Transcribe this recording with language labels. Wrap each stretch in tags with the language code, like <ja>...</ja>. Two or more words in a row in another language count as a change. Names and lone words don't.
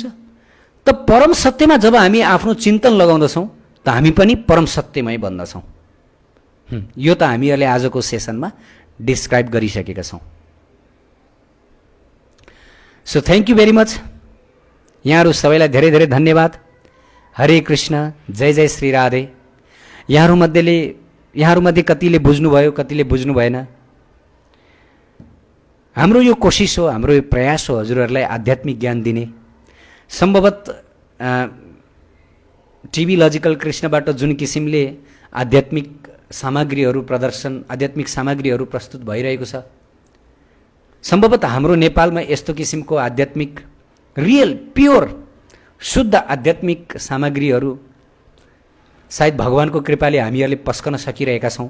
<ne>त परम सत्यमा जब हामी आफ्नो चिन्तन लगाउँदछौँ त हामी पनि परम सत्यमै बन्दछौँ। यो त हामीहरूले आजको सेसनमा डिस्क्राइब गरिसकेका छौँ।</ne> <en>so thank you very much.</en> <ne>यहाँहरू सबैलाई धेरै धेरै धन्यवाद। हरे कृष्ण, जय जय श्री राधे। यहाँहरूमध्ये कतिले बुझ्नुभयो, कतिले बुझ्नु भएन। हाम्रो यो कोसिस हो, हाम्रो यो प्रयास हो हजुरहरूलाई आध्यात्मिक ज्ञान दिने। सम्भवत टिभी लजिकल कृष्णबाट जुन किसिमले आध्यात्मिक सामग्रीहरू प्रस्तुत भइरहेको छ, सम्भवतः हाम्रो नेपालमा यस्तो किसिमको आध्यात्मिक</ne> <en>real pure</en> <ne>शुद्ध आध्यात्मिक सामग्रीहरू सायद भगवानको कृपाले हामीहरूले पस्कन सकिरहेका छौँ।</ne>